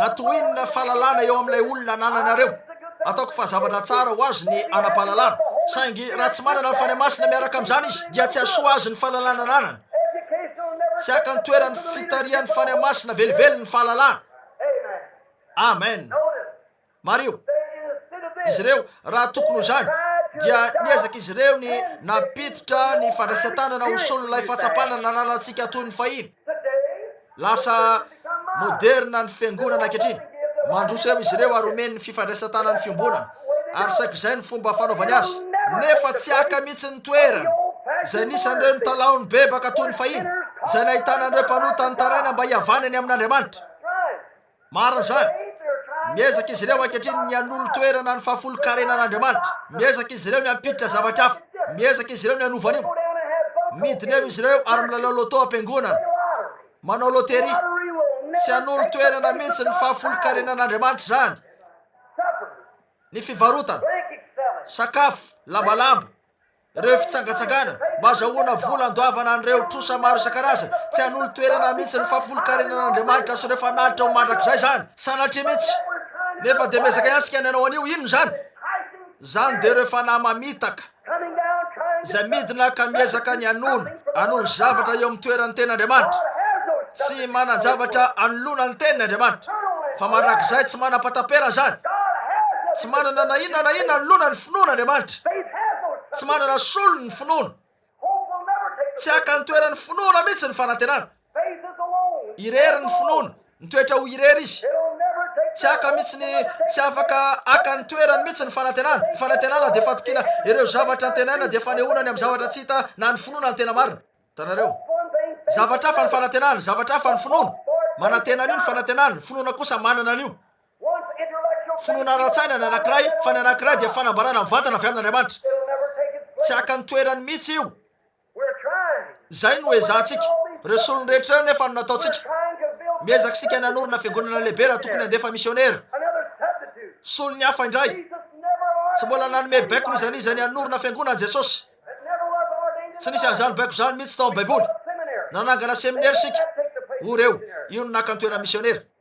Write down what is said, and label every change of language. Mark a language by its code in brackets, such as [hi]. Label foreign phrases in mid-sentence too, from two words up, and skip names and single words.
[mg] Na toinona fahalalana eo amin'ilay olona anananareo. Ataoko fa zavatra tsara ho azy ny anam-pahalalana. Saingy raha tsy manana ny fany masina miaraka amin'izany izy, dia tsy hasoa azy ny fahalalana ananany. [en] education will never [mg] Tsy haka ny toerany fitarian'ny fany masina velively ny fahalalana. Amen. Amen. [en] Notice, [mg] Mario, [en] instead of this, [mg] izy ireo raha tokony ho zany dia niezaka izy ireo ny nampiditra ny fandraisan-tanana hosolon'ilay fahatsapana nananantsika toy ny fahiny. [en] today, [mg] Lasa moderna ny fiangonana ankehitriny. Mandroso eo izy ireo ary omeny ny fifandraisan-tana ny fiombonana. Ary saika izay ny fomba fanaovany azy. Nefa tsy haka mihitsy ny toerana izay nisan'ireo ny talaon'ny bebaka toy ny fahiny, izay nahitanan'ireo mpanota ny taraina mba hiavanany amin'Andriamanitra. [en] right. [mg] Marina izany. [en] They're trying [mg] Miezaka izy ireo ankehitriny ny hanolo toerana ny fahafolo-karenan'Andriamanitra. Miezaka izy ireo ny hampiditra zavatra hafa. Miezaka izy ireo ny hanovan'io. [en] to go down and have fun. [mg] Midiny eo izy ireo ary milalao loto am-piangonana, [en] Lottery. [mg] manao loteria. [en] Lottery will [mg] Tsy [en] never [mg] hanolo [en] take [mg] toerana [en] the [mg] mihitsy [en] place [mg] ny [en] of God. [mg] fahafolo-karenan'Andriamanitra izany. [en] Supper, [mg] Ny fivarotana, [en] drink selling. [mg] sakafo, lambalamba, ireo fitsangatsangana, mba azahoana vola andoavana an'ireo trosa maro isan-karazany. Tsy hanolo toerana mihitsy ny fahafolo-karenan'Andriamanitra sy ireo fanalitra ho mandrakizay izany. Sanatria mihitsy. [en] We're trying to [mg] Nefa dia miezaka ihany sika ny hanao an'io, inona izany? [en] enticing, [mg] Zany dia ireo fanahy mamitaka [en] coming down, trying to [mg] izay midina ka miezaka ny hanolo zavatra eo amin'ny toeran'ny ten'Andriamanitra. [en] God has no [mg] Tsy manan-javatra anolona ny tenin'Andriamanitra. Fa mandrakizay tsy manam-patapera zany. [en] God has [mg] Tsy manana na inona anolona ny finoan'Andriamanitra. [en] faith has no [mg] Tsy manana solony ny finoana. [en] hope will never take [mg] Tsy haka ny toeran'ny finoana mihitsy ny fanantenana. [en] faith is alone. [mg] Irery ny finoana, mitoetra ho irery izy. [en] It'll never take [mg] Tsy haka mihitsy ny tsy afaka haka ny toerany mihitsy ny fanantenana. Ny fanantenana dia fatokina ireo zavatra antenaina dia fanehoanany amin'ny zavatra tsy hita na ny finoana ny tena marina. Hitanareo, [en] one thing. [mg] zavatra hafa ny fanantenana, zavatra hafa ny finoana. Manantena an'io ny fanantenana, ny finoana kosa manana an'io. [en] Once intellectual [mg] Finoana ara-tsaina ny anankiray, fa ny anankiray dia fanambarana amin'ny vatana avy amin'Andriamanitra. [en] it'll never take its place. [mg] Tsy haka ny toerany mihitsy io. [en] We're trying. [mg] Zay no ezahantsika. Ireo solony rehetra io nefa no nataontsika. [en] Trying to build [mg] miezaka sika nanorona fiangonana lehibe raha tokony andefa misionera. Solony hafa indray tsy mbola nanome baiko izany izy nanorona fiangonana Jesosy. Tsy nisy an'izany baiko zany mihitsy tao amin'ny baiboly. Nanangana seminaire sika ho reo io no nakantoera misionera.